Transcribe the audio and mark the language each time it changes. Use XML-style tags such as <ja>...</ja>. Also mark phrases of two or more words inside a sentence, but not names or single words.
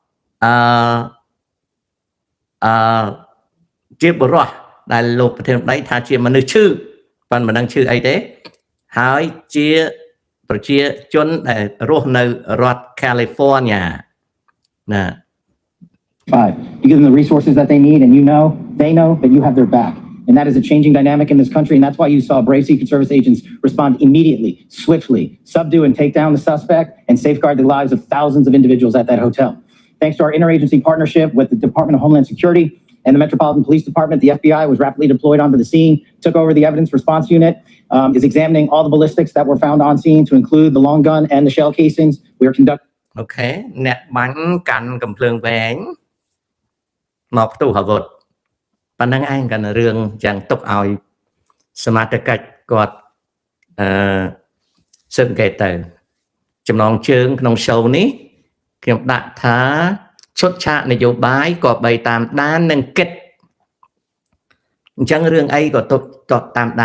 <km>ជាបុរសដែលលោកប្រធានាធិបតីថាជាមនុស្សឈឺប៉ុន្តែមិនដឹងឈឺអីទេហើយជាប្រជាជនដែលរស់នៅរដ្ឋ California ណា</km> <en>You give them the resources that they need and they know that you have their back and that is a changing dynamic in this country and that's why you saw brave Secret Service agents respond immediately swiftly subdue and take down the suspect and safeguard the lives of thousands of individuals at that hotel thanks to our interagency partnership with the Department of Homeland Security and the Metropolitan Police Department, the FBI was rapidly deployed onto the scene, took over the evidence response unit, is examining all the ballistics that were found on scene to include the long gun and the shell casings. We are conducting...</en> <km>Okay, អ្នកបាញ់កាន់កំភ្លើងវែងមកផ្ទុះអាវុធប៉ុណ្ណឹងឯងកាន់រឿងយ៉ាងទុកឲ្យសមាជិកគាត់ស៊ើបអង្កេតទៅចំណងជើងក្នុង show នេះខ្ញុំដាក់ថាឈុតឆាកនយោបាយក៏បីតាមដាននឹងគិតអញ្ចឹងរឿងអីក៏ទុកតាមដា</km>